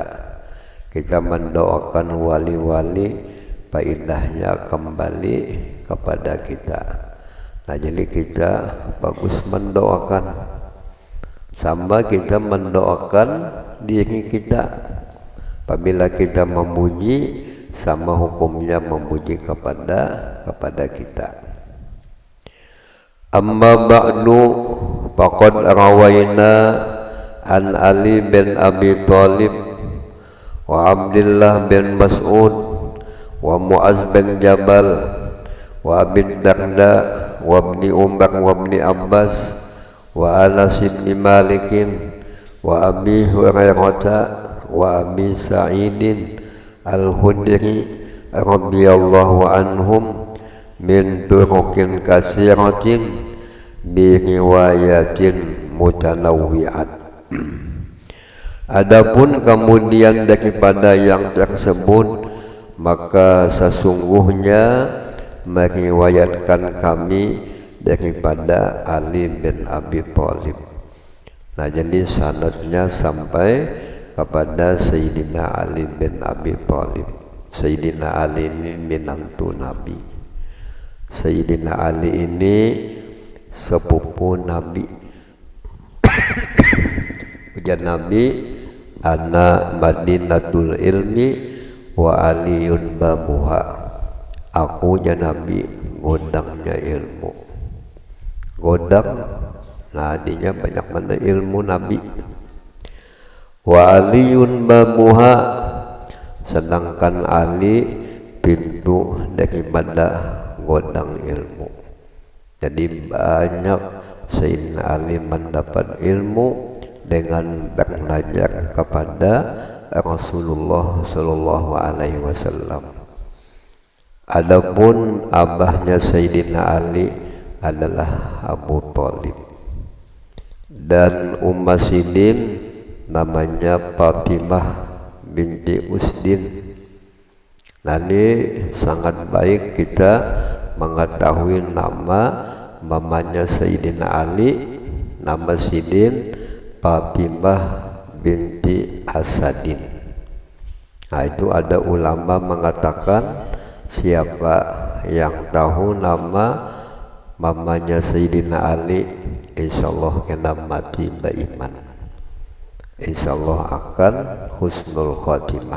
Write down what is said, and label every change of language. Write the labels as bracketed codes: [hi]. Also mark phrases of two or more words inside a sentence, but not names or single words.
[id] Kita mendoakan wali-wali, faidahnya kembali kepada kita. Nah, jadi kita bagus mendoakan, sama kita mendoakan diri kita. Apabila kita memuji, sama hukumnya memuji kepada kita. [ar] أما بعد فقد روينا عن علي بن أبي طالب وعبد الله بن مسعود ومعاذ بن جبل وأبي الدرداء وابن عمر وابن عباس وأنس بن مالك وأبي هريرة وأبي سعيد الخدري رضي الله عنهم من طرق كثيرة بروايات متنوعة. [id] Adapun kemudian daripada yang tersebut, maka sesungguhnya meriwayatkan kami daripada Ali bin Abi Thalib. Nah, jadi sanadnya sampai kepada Sayyidina Ali bin Abi Thalib. Sayyidina Ali ini menantu Nabi. Sayyidina Ali ini sepupu Nabi. [bjn] Ujar Nabi, [ar] أنا مدينة العلم وعلي بابها. [bjn] Aku ya Nabi, godangnya ilmu. Godang, nah artinya banyak mana ilmu Nabi. [ar] وعلي بابها, [id] sedangkan Ali pintu daripada godang ilmu. Jadi banyak Sayyidina Ali mendapat ilmu dengan belajar kepada Rasulullah [ar] صلى الله عليه وسلم. [id] Adapun abahnya Sayyidina Ali adalah Abu Thalib, dan Sidin namanya Fatimah binti Usdin. Nah, ini sangat baik kita mengetahui nama mamanya Sayyidina Ali, nama Sidin Fatimah binti Asadin. Nah, itu ada ulama mengatakan siapa yang tahu nama mamanya Sayyidina Ali, insyaallah kena mati beriman, insyaallah akan [ar] حسن الخاتمة.